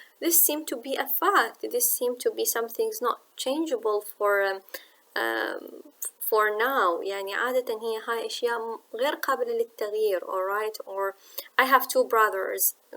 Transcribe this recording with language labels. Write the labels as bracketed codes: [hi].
[en] This seems to be a fact. This seems to be something not changeable for now. [ar] يعني عادة هي هاي أشياء غير قابلة للتغيير. [en] Alright, or I have 2 brothers.